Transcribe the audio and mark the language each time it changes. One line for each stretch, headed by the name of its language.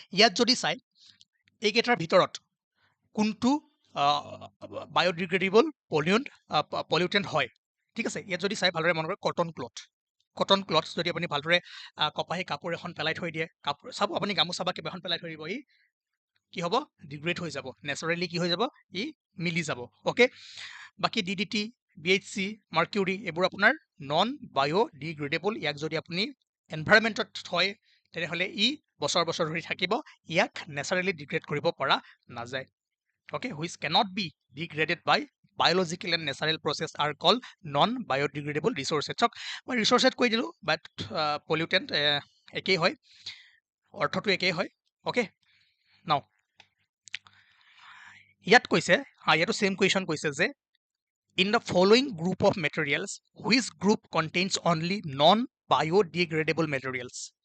Assamese: ইয়াত যদি চাই এইকেইটাৰ ভিতৰত কোনটো বায়'ডিগ্ৰেডেবল পলিউটেণ্ট হয়, ঠিক আছে, ইয়াত যদি চাই ভালদৰে মনত কৰে কটন ক্লথ যদি আপুনি ভালদৰে কপাহী কাপোৰ এখন পেলাই থৈ দিয়ে, কাপোৰ চাব আপুনি গামোচা বা কিবা এখন পেলাই থৈ দিব, ই কি হ'ব, ডিগ্ৰেড হৈ যাব, নেচাৰেলি কি হৈ যাব, ই মিলি যাব। অ'কে, বাকী DDT, BHC, মাৰ্কিউৰি এইবোৰ আপোনাৰ নন বায়'ডিগ্ৰেডেবল। ইয়াক যদি আপুনি এনভাইৰমেণ্টত থয় তেনেহ'লে ই বছৰ ধৰি থাকিব, ইয়াক নেচাৰেলি ডিগ্ৰেড কৰিব পৰা নাযায়।
English: Okay, which cannot be degraded by biological and natural process are called non-biodegradable resources.
Assamese: চাওক মই ৰিচোৰ্চেছ কৈ দিলোঁ, বাট পলিউটেণ্ট একেই হয়, অৰ্থটো একেই হয়।
English: okay,
Assamese: নাও ইয়াত কৈছে, ইয়াতো ছেম কুৱেশ্যন কৈছে যে
English: in the following group of materials, which group contains only non-biodegradable materials?